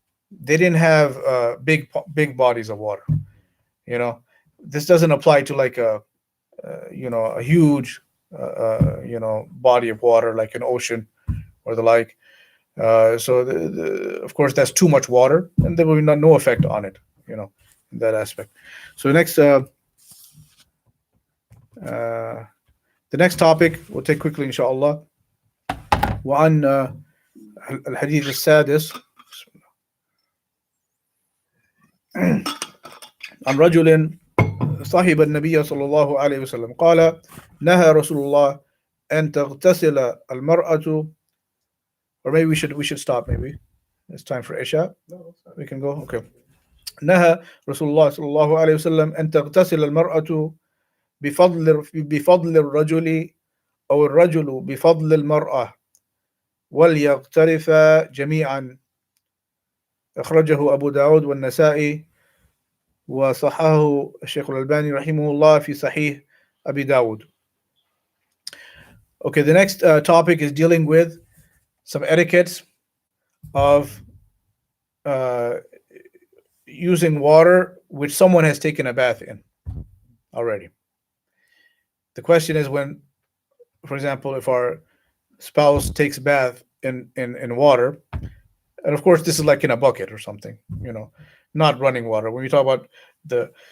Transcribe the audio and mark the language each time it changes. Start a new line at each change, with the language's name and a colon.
English: They didn't have big bodies of water. This doesn't apply to like a huge body of water like an ocean or the like. So of course that's too much water, and there will be no effect on it. In that aspect. So the next topic we'll take quickly inshallah.
Arabic: وعن الحديث السادس عن رجل صاحب النبي صلى الله عليه وسلم قال نهى رسول الله أن تغتسل المرأة.
English: Or maybe we should stop. Maybe it's time for Isha. We can go. Okay.
Arabic: نهى رسول الله صلى الله عليه وسلم أن تغتسل المرأة بفضل الرجل أو الرجل بفضل المرأة وليغترفا جميعا. أخرجه أبو داود والنسائي وصححه الشيخ الألباني رحمه الله في صحيح أبي داود.
English: Okay, the next topic is dealing with some etiquettes of using water which someone has taken a bath in already. The question is when, for example, if our spouse takes a bath in water, and of course this is like in a bucket or something, not running water. When we talk about the